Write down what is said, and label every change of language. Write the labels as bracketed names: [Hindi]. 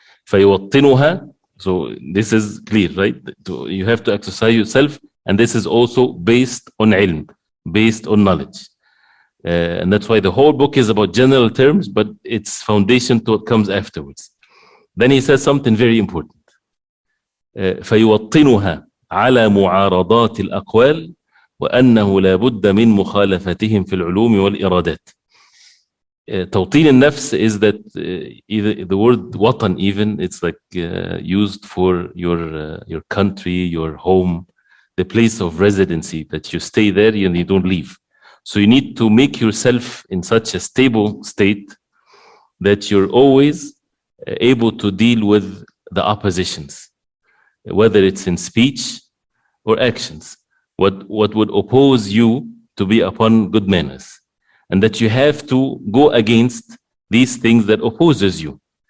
[Arabic] فيوطنها, [English] so this is clear, right? You have to exercise yourself, and this is also based on ilm, based on knowledge. And that's why the whole book is about general terms, but its foundation to what comes afterwards. Then he says something very important. [Arabic] فيوطنها على معارضات الأقوال وأنه لا بد من مخالفتهم في العلوم والإرادات. توطين النفس [English] is that either the word watan, even it's like used for your country, your home, the place of residency, that you stay there and you don't leave. So you need to make yourself in such a stable state that you're always able to deal with the oppositions, whether it's in speech or actions, what would oppose you to be upon good manners, and that you have to go against these things that opposes you.